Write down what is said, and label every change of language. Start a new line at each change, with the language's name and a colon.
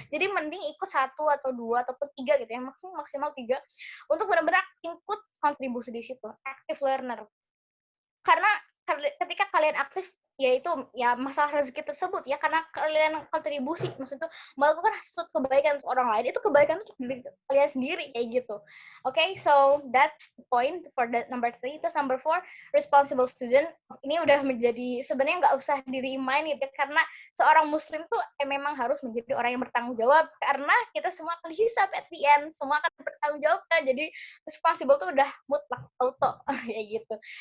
Indonesian: Jadi mending ikut 1 atau 2 ataupun 3 gitu ya, maksimal 3 untuk benar-benar ikut kontribusi di situ, active learner. Karena ketika kalian aktif yaitu ya masalah rezeki tersebut ya karena kalian kontribusi maksudnya melakukan sesuatu kebaikan untuk orang lain itu kebaikan untuk diri kalian sendiri kayak gitu.
English: Okay, so that's the point for the number 3.
Indonesian: Terus
English: number 4 responsible student
Indonesian: ini udah menjadi sebenarnya nggak usah di-remind gitu ya, karena seorang muslim tuh memang harus menjadi orang yang bertanggung jawab karena kita semua akan hisab
English: at the end,
Indonesian: semua akan bertanggung jawab kan, jadi responsible tuh udah mutlak auto kayak gitu.